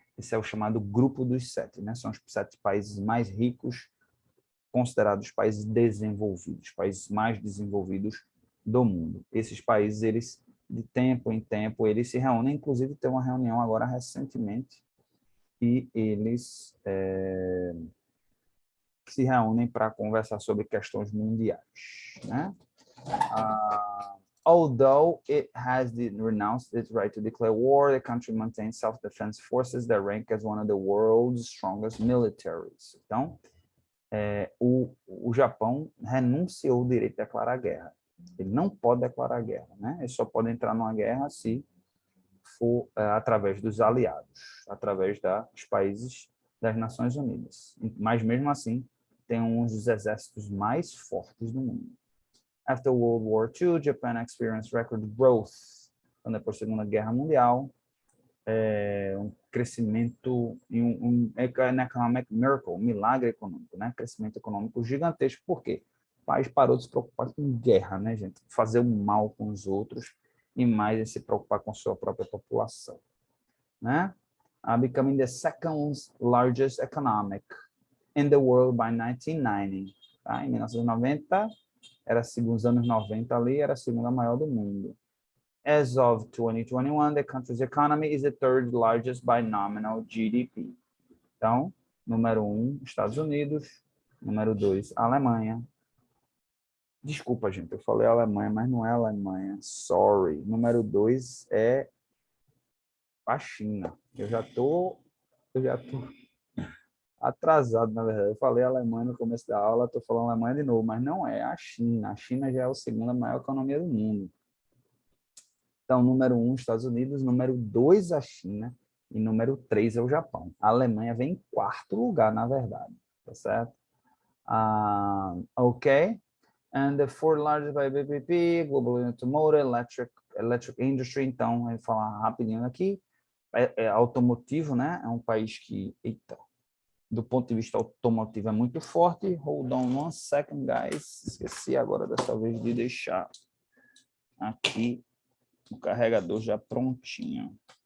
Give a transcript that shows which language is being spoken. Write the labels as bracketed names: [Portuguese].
[Portuguese] Esse é o chamado grupo dos 7, né? São os 7 países mais ricos, considerados países desenvolvidos, países mais desenvolvidos do mundo. Esses países, eles de tempo em tempo, eles se reúnem, inclusive tem uma reunião agora recentemente, e eles se reúnem para conversar sobre questões mundiais, né? [English] Although it has renounced its right to declare war, the country maintains self-defense forces that rank as one of the world's strongest militaries. [Portuguese] Então, o Japão renunciou o direito de declarar guerra. Ele não pode declarar guerra, né? Ele só pode entrar numa guerra se for através dos aliados, através dos países das Nações Unidas. Mas, mesmo assim, tem um dos exércitos mais fortes do mundo. [English] After World War II, Japan experienced record growth. [Portuguese] Então, depois da Segunda Guerra Mundial, um crescimento e um [English] economic miracle, [Portuguese] um milagre econômico, né? Crescimento econômico gigantesco. Por quê? O país parou de se preocupar com guerra, né, gente? Fazer o mal com os outros e mais em se preocupar com sua própria população, né? [English] Becoming the second largest economic in the world by 1990. Tá? [Portuguese] Em 1990, nos anos 90 ali, era a segunda maior do mundo. [English] As of 2021, the country's economy is the third largest by nominal GDP. [Portuguese] Então, número 1, Estados Unidos. Número 2, Alemanha. Desculpa, gente, eu falei Alemanha, mas não é Alemanha. [English] Sorry. [Portuguese] Número 2 é a China. Eu já tô atrasado, na verdade. Eu falei Alemanha no começo da aula, estou falando Alemanha de novo, mas não é a China. A China já é a segunda maior economia do mundo. Então, número 1, Estados Unidos, número 2, a China, e número 3 é o Japão. A Alemanha vem em 4º lugar, na verdade, tá certo? Ok. [English] And the 4th largest by BPP, Global Automotive, Electric Industry. [Portuguese] Então, eu vou falar rapidinho aqui. É automotivo, né? É um país que, do ponto de vista automotivo é muito forte. [English] Hold on one second, guys. [Portuguese] Esqueci agora dessa vez de deixar aqui o carregador já prontinho.